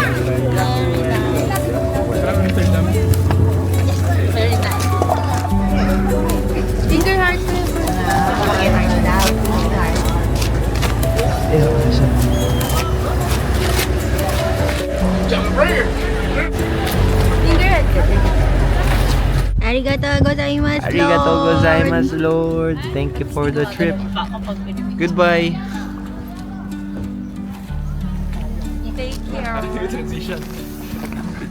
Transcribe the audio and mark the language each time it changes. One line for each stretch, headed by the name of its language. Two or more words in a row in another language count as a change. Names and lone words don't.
English: Finger heart
Filipino: ko yun.
English: Finger heart
Filipino: ko.
Japanese: ありがとうございます, ありがとうございます,
English: Lord. Thank you for the trip. Goodbye. Take care. Transition.